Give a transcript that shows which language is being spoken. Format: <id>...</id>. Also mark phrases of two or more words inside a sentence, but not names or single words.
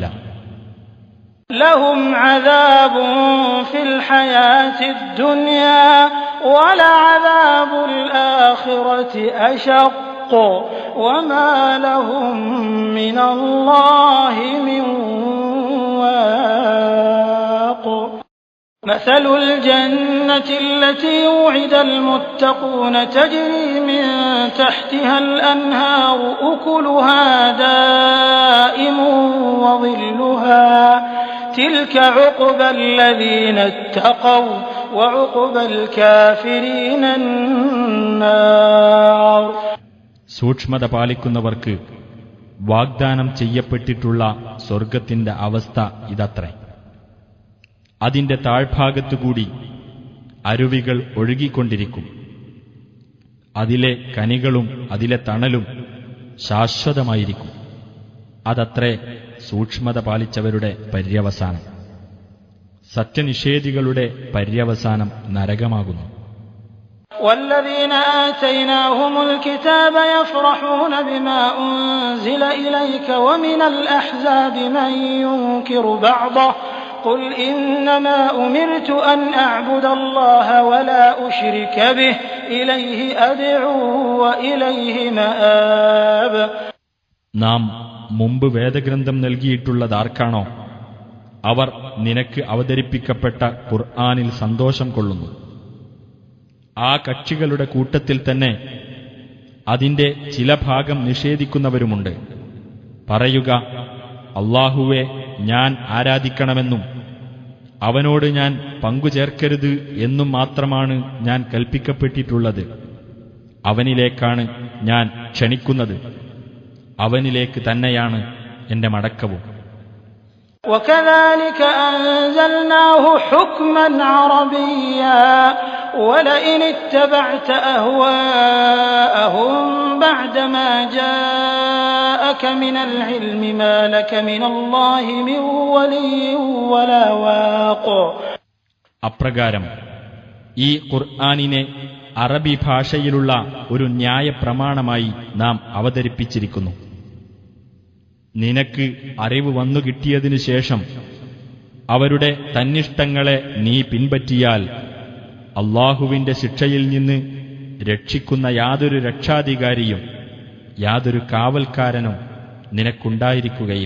<ar>لهم عذاب في الحياة الدنيا ولعذاب الآخرة أشق وما لهم من الله من واق. مثل الجنة التي وعد المتقون تجري من تحتها الأنهار أكلها دائم وظلها تلك عقبى الذين اتقوا وعقبى الكافرين النار.</ar> <ml>സൂക്ഷ്മത പാലിക്കുന്നവർക്ക് വാഗ്ദാനം ചെയ്യപ്പെട്ടിട്ടുള്ള സ്വർഗത്തിന്റെ അവസ്ഥ ഇതത്രേ. അതിന്റെ താഴ്ഭാഗത്തുകൂടി അരുവികൾ ഒഴുകിക്കൊണ്ടിരിക്കും. അതിലെ കനികളും അതിലെ തണലും ശാശ്വതമായിരിക്കും. അതത്രേ സൂക്ഷ്മത പാലിച്ചവരുടെ പര്യവസാനം. സത്യനിഷേധികളുടെ പര്യവസാനം നരകമാകുന്നു.</ml> <ar>والذين آتيناهم الكتاب يفرحون بما أنزل إليك ومن الأحزاب من ينكر بعضه قل إنما أمرت أن أعبد الله ولا أشرك به إليه أدعو وإليه مآب.</ar> <ml>നാം മുമ്പ് വേദഗ്രന്ഥം നൽകിയിട്ടുള്ളതാർക്കാണോ അവർ നിനക്ക് അവതരിപ്പിക്കപ്പെട്ട ഖുർആനിൽ സന്തോഷം കൊള്ളുന്നു. ആ കക്ഷികളുടെ കൂട്ടത്തിൽ തന്നെ അതിന്റെ ചില ഭാഗം നിഷേധിക്കുന്നവരുമുണ്ട്. പറയുക, അല്ലാഹുവെ ഞാൻ ആരാധിക്കണമെന്നും അവനോട് ഞാൻ പങ്കുചേർക്കരുത് എന്നും മാത്രമാണ് ഞാൻ കൽപ്പിക്കപ്പെട്ടിട്ടുള്ളത്. അവനിലേക്കാണ് ഞാൻ ക്ഷണിക്കുന്നത്. അവനിലേക്ക് തന്നെയാണ് എന്റെ മടക്കവും.</ml> <ar>وكذلك أنزلناه حكما عربيا ولئن اتبعت أهواءهم بعدما جاءك من العلم ما لك من الله من ولي ولا واق.</ar> <ml>അപ്രകാരം ഈ ഖുർആനിനെ അറബി ഭാഷയിലുള്ള ഒരു ന്യായപ്രമാണമായി നാം അവതരിപ്പിച്ചിരിക്കുന്നു. നിനക്ക് അറിവ് വന്നു കിട്ടിയതിനു ശേഷം അവരുടെ തന്നിഷ്ടങ്ങളെ നീ പിൻപറ്റിയാൽ അല്ലാഹുവിന്റെ ശിക്ഷയിൽ നിന്ന് രക്ഷിക്കുന്ന യാതൊരു രക്ഷാധികാരിയും യാതൊരു കാവൽക്കാരനും നിനക്കുണ്ടായിരിക്കുകയില്ല.</ml>